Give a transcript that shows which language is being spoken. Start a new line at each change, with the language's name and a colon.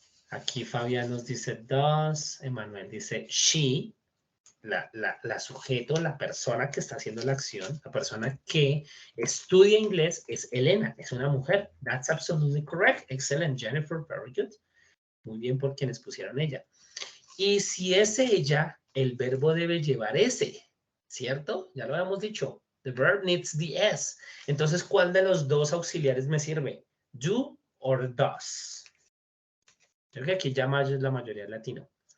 Spanish: Aquí Fabián nos dice does, Emanuel dice she, la sujeto, la persona que está haciendo la acción, la persona que estudia inglés es Elena, es una mujer.
English: That's absolutely correct. Excellent, Jennifer, very good.
Spanish: Muy bien por quienes pusieron ella. Y si es ella, el verbo debe llevar ese, ¿cierto? Ya lo habíamos dicho.
English: The verb needs the S.
Spanish: Entonces, ¿cuál de los dos auxiliares me sirve?
English: Do or does.
Spanish: Creo que aquí ya es la mayoría latino.